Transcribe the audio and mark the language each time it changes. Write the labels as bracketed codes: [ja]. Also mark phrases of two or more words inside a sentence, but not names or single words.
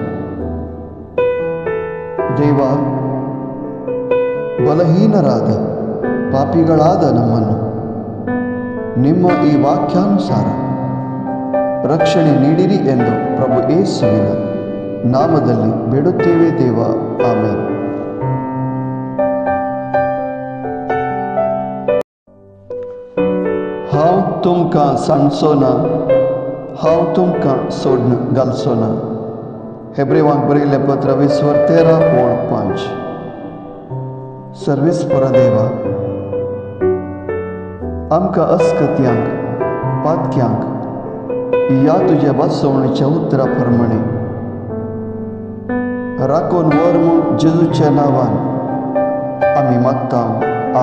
[kn] ದೇವ, ಬಲಹೀನರಾದ ಪಾಪಿಗಳಾದ ನಮ್ಮನ್ನು ನಿಮ್ಮ ಈ ವಾಕ್ಯಾನುಸಾರ ರಕ್ಷಣೆ ನೀಡಿರಿ ಎಂದು ಪ್ರಭು ಯೇಸುವಿನ ನಾಮದಲ್ಲಿ ಬೇಡುತ್ತೇವೆ ದೇವ. ಆಮೇನ್. [kok] हांव तुमकां सांगचोना, हांव तुमकां सोडून घालचोना. हेब्रेवांक बरयल्लें पत्र 20:13-5. सर्वेस्परा देवा, आमकां अस्कत्यांक पातक्यांक ह्या तुज्या वाचवणेच्या उतरा प्रमाणे राखून व्हर म्हूण जेजूच्या नांवान आमी मागता.